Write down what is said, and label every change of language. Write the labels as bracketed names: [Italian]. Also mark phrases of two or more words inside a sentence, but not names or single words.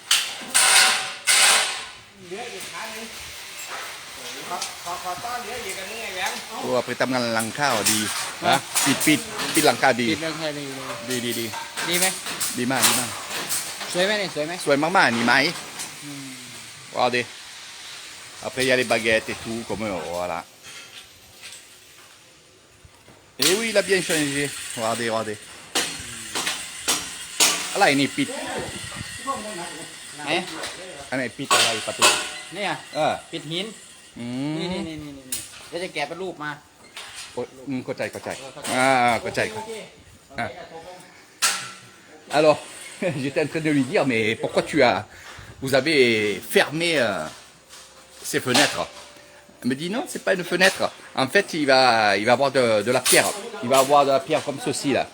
[Thai] ตัวไปทำงานหลังข้าวดีนะปิดหลังคาดี ปิดเรื่องแค่นี้เลย ดี ดีไหม ดีมาก สวยไหมเนี่ยสวยไหม สวยมากๆนี่ไหม Regardez. [French] Après il y a les baguettes et tout comme voilà. Et oui il a bien changé. Regardez. [Thai] อะไรนี่ปิด ไหน อันไหนปิดอะไรประตู เนี่ย ปิดหินนี่เดี๋ยวจะแกะเป็นรูปมา เข้าใจเข้าใจ [French] Alors j'étais en train de lui dire mais pourquoi vous avez fermé ces fenêtres. Elle me dit non c'est pas une fenêtre. En fait il va avoir de la pierre. Il va avoir de la pierre comme ceci là.